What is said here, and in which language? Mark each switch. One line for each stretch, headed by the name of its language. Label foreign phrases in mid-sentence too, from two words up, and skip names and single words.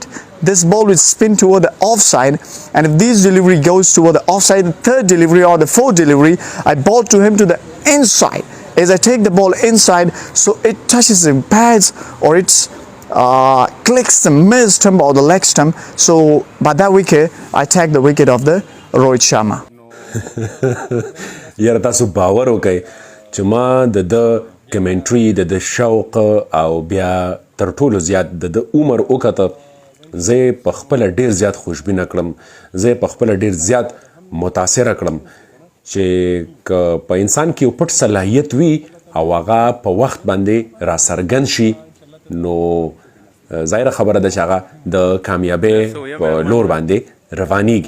English: This ball will spin toward the offside, and if this delivery goes toward the offside, the 3rd delivery or the 4th delivery, I ball to him to the inside. As I take the ball inside, so it touches the pads or it's clicks the mid stump or the leg stump. So by that wicket, I tag the wicket of the Rohit Sharma.
Pashto: یاره تاسو باور وکئ چې ما د کمنټري د شوق او بیا تر ټولو زیات د عمر وکته، زه په خپله ډېر زیات خوشبینه کړم، زه په خپله ډېر زیات متاثره کړم چې که په انسان کې یو پټ صلاحیت وي او هغه په وخت باندې راڅرګند شي، نو ظاهره خبره ده چې هغه د کامیابۍ په لور باندې روانیږي.